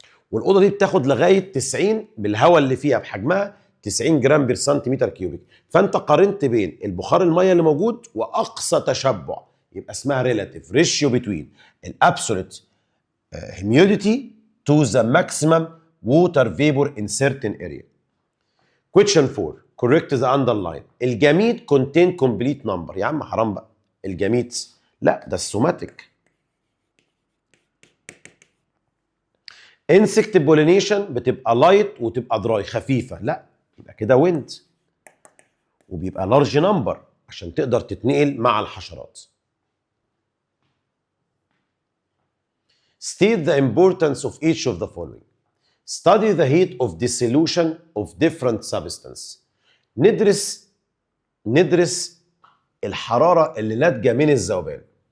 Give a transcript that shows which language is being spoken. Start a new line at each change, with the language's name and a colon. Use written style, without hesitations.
Arabic: والاوضه دي بتاخد لغايه 90 بالهواء اللي فيها بحجمها 90 جرام بير سنتيمتر كيوبيك، فانت قارنت بين البخار الميه اللي موجود واقصى تشبع، يبقى اسمها
English: Relative ratio between الابسولوت humidity to the maximum water vapor in certain area. Question 4 correct the underline. الجميد contain complete number.
Arabic: يا عم حرام بقى، الجميد لا ده السوماتيك. insect pollination بتبقى light وتبقى dry، خفيفة، لا يبقى كده wind، وبيبقى large number عشان تقدر تتنقل مع الحشرات.
English: State the importance of each of the following. Study the heat of dissolution of different substance.
Arabic: ندرس الحرارة اللي ناتجة من الذوبان.